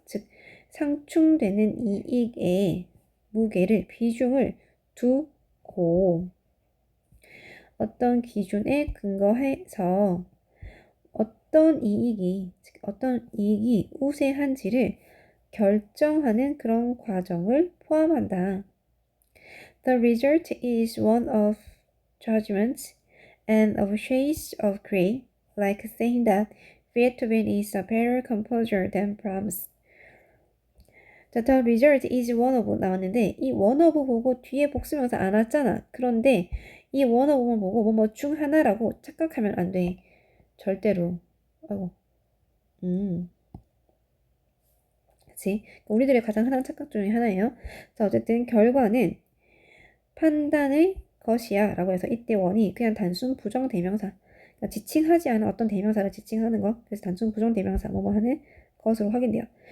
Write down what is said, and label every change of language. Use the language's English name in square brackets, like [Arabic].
[Korean] 즉 상충되는 이익에 무게를, 비중을 두고 어떤 기준에 근거해서 어떤 이익이 우세한지를 결정하는 그런 과정을 포함한다. [English] The result is one of judgment and of shades of gray, like saying that Beethoven is a better composer than Brahms. [Korean] 자, [English] the result is one of [Korean] 나왔는데 이 [English] one of [Korean] 보고 뒤에 복수명사 안 왔잖아. 그런데 이 [English] one of [Korean] 만 보고 뭐 중 하나라고 착각하면 안 돼. 절대로. 아이고. 그치? 우리들의 가장 흔한 착각 중에 하나예요. 자, 어쨌든 결과는 판단의 것이야 라고 해서 이때 원이 그냥 단순 부정대명사, 그러니까 지칭하지 않은 어떤 대명사를 지칭하는 거, 그래서 단순 부정대명사 뭐뭐 하는 것으로 확인돼요.